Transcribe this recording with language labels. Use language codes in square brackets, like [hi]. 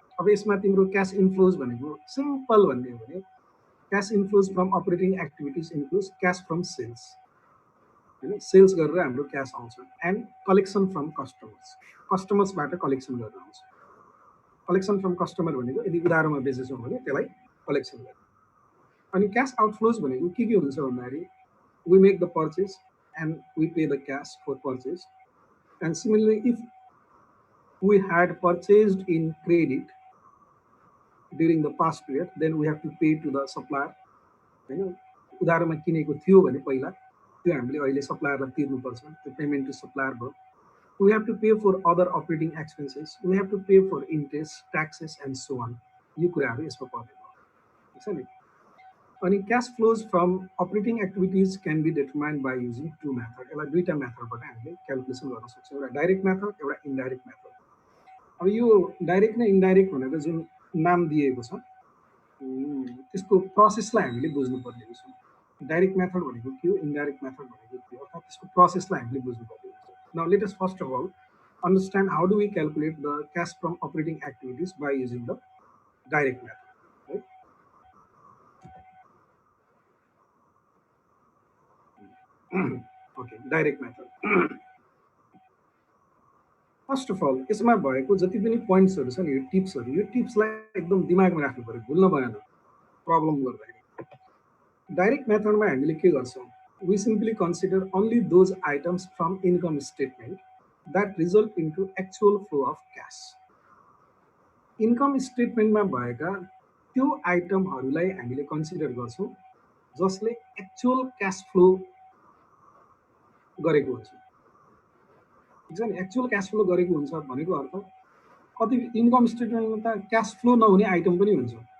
[ne] अब यसमा तिम्रो [en] cash inflows भनेको simple भन्ने हो भने cash inflows from operating activities includes cash from sales [ne] हैन, सेल्स गरेर हाम्रो क्यास आउँछ, [en] and collection from customers, [ne] कस्टमर्सबाट collection गरेर आउँछ। कलेक्सन फ्रम कस्टमर भनेको यदि उधारोमा बेचेछौँ भने त्यसलाई कलेक्सन गर्ने। अनि क्यास आउटफ्लोज भनेको के हुन्छ भन्दाखेरि [en] We make the purchase and we pay the cash for purchase. And similarly, if we had purchased in credit during the past period, then we have to pay to the supplier. [ne] उधारोमा किनेको थियो भने पहिला त्यो हामीले अहिले सप्लायरलाई तिर्नुपर्छ, त्यो payment to supplier भयो। [en] We have to pay for other operating expenses. We have to pay for interest, taxes and so on. [ne] यो कुराहरू यसमा पर्ने हो, ठीक छ नि। अनि [en] Cash flows from operating activities can be determined by using two method. [ne] यसलाई दुईवटा मेथडबाट हामीले क्यालकुलेसन गर्न सक्छौँ, एउटा डाइरेक्ट मेथड, एउटा इन्डाइरेक्ट मेथड। अब यो डाइरेक्ट र इन्डाइरेक्ट भनेर जुन नाम दिएको छ त्यसको प्रोसेसलाई हामीले बुझ्नुपर्ने हुन्छ। डाइरेक्ट मेथड भनेको के हो, इन्डाइरेक्ट मेथड भनेको के हो, अर्थात् त्यसको प्रोसेसलाई हामीले बुझ्नुपर्ने हुन्छ। [en] Now let us first of all understand how do we calculate the cash from operating activities by using the direct method, right? Okay, direct method. [ne] First of all यसमा भएको जति पनि पोइन्ट्सहरू छ नि, यो टिप्सलाई एकदम दिमागमा राख्नु पर्यो, भुल्न भएन प्रब्लम गर्दाखेरि। डाइरेक्ट मेथडमा हामीले के गर्छौँ, [en] we simply consider only those items from income statement that result into actual flow of cash. [ne] Income स्टेटमेन्टमा भएका त्यो आइटमहरूलाई हामीले कन्सिडर गर्छौँ जसले एक्चुअल क्यास फ्लो गरेको हुन्छ, ठिक छ नि। एक्चुअल क्यास फ्लो गरेको हुन्छ भनेको अर्थ कति इन्कम स्टेटमेन्टमा त क्यास फ्लो नहुने आइटम पनि हुन्छ।